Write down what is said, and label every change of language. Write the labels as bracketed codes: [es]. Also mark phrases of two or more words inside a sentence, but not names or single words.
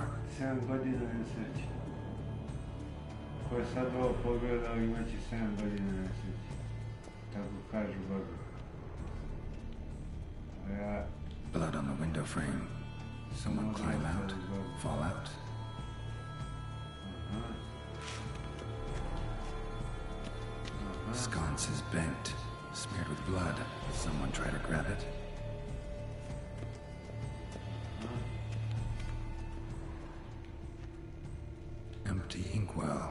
[sr] 7 godina nesreće. Ko je sad ovo pogledao imaće 7 godina nesreće. Tako kažu babi. A ja... [en] Blood on the window frame. Someone climb out, fall out. Sconce is bent, smeared with blood. Someone try to grab it. Empty inkwell.